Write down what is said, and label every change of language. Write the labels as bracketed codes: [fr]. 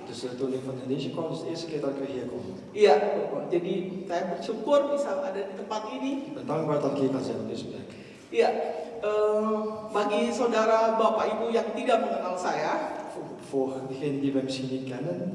[nl] Dus toen ik van Indonesië kwam, is de eerste keer dat ik weer hier kom. [id] Iya, jadi saya bersyukur bisa ada di tempat ini. [nl] Ik ben dankbaar dat ik hier kan zijn op deze plek. [id] Iya, bagi saudara bapak ibu yang tidak mengenal saya, [nl] Voor degenen die wij misschien niet kennen,